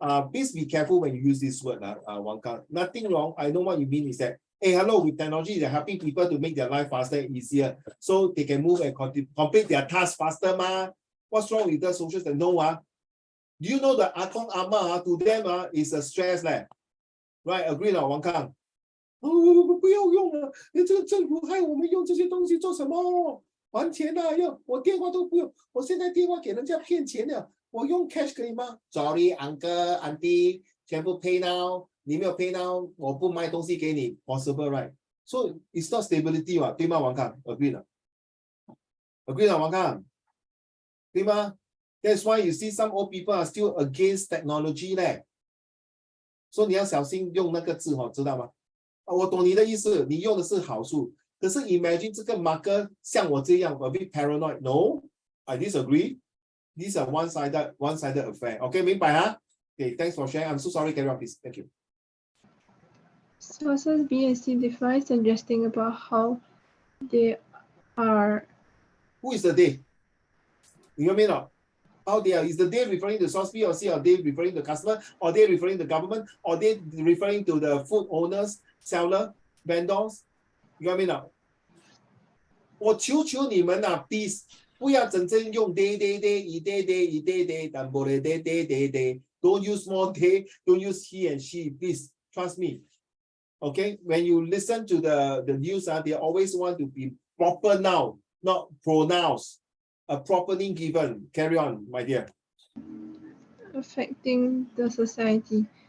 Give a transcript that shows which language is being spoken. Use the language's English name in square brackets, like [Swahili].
[English] please be careful when you use this word, Wang Kang. Nothing wrong. I know what you mean is that, hey, hello, with technology, they're helping people to make their life faster and easier, so they can move and complete their tasks faster, ma. What's wrong with the social stand? No, do you know that Akong Ama to them is a stress, right? Agree now, Wang Kang? [Chinese] 不要用了，你这个政府害我们用这些东西做什么？还钱啊！我电话都不用，我现在电话给人家骗钱了，我用 cash 可以吗 ？ [English] Sorry, uncle, auntie， [Chinese] 全部 pay now， 你没有 pay now， 我不卖东西给你 ， [English] possible right？ So it's not stability [Chinese] 对吗，王康 [English] ？Agree 了 ，Agree 了，王康，对吗 ？That's why you see some old people are still against technology 嘞。 [Chinese] 所以你要小心用那个字知道吗？我懂你的意思，你用的是好处。可是 imagine 这个 marker 像我这样 [English] a bit paranoid. No, I disagree. These are one-sided affair. Okay, [Chinese] 明白哈 [English] Okay, thanks for sharing. I'm so sorry, carry on, please. Thank you. Sources B and C define suggesting about how they are. Who is the they? You mean not? How they are? Is the they referring to source B or C? Or they referring to customer? Or they referring to government? Or they referring to the food owners, seller, vendors? You know what I mean 啊？ [Chinese] 我求求你们啊 ， [English] please [Chinese] 不要整天用 day， 但不嘞 day。 [English] Don't use more they, don't use he and she. Please trust me. Okay, when you listen to the news, they always want to be proper noun, not pronouns. A proper name given. Carry on, my dear. Affecting the society.